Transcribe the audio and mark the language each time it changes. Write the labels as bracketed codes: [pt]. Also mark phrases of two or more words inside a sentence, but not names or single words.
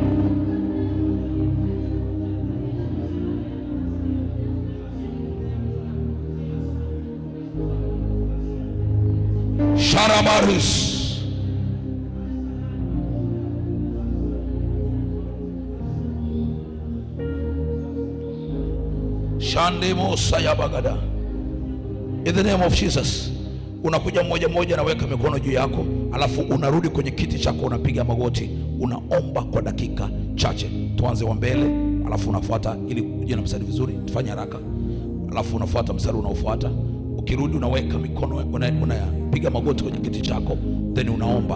[en] Sharamaris Shandemo Sayabagada. In the name of Jesus. [sw] Unakuja mmoja mmoja, naweka mikono juu yako, alafu unarudi kwenye kiti chako, unapiga magoti, unaomba kwa dakika chache. Tuanze wa mbele, alafu unafuata, ili uje na mstari vizuri, tufanye haraka. Alafu unafuata mstari unaofuata. Ukirudi unaweka mikono, unapiga magoti kwenye kiti chako, then unaomba.